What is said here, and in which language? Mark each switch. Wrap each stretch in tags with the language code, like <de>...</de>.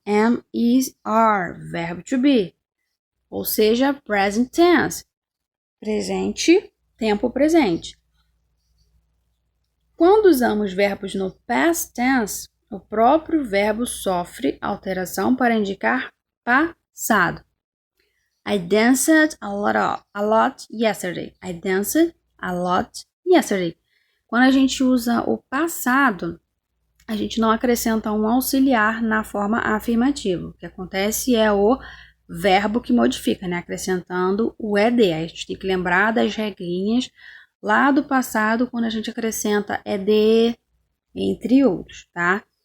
<pt>Am, is, are. Verbo to be. Ou seja, present tense. Presente, tempo presente. Quando usamos verbos no past tense, o próprio verbo sofre alteração para indicar passado.</pt> <en>I danced a lot yesterday. I danced a lot yesterday.</en> <pt>Quando a gente usa o passado, a gente não acrescenta um auxiliar na forma afirmativa. O que acontece é o verbo que modifica, né? Acrescentando o ed. Aí a gente tem que lembrar das regrinhas lá do passado, quando a gente acrescenta ed, entre outros, tá?</pt>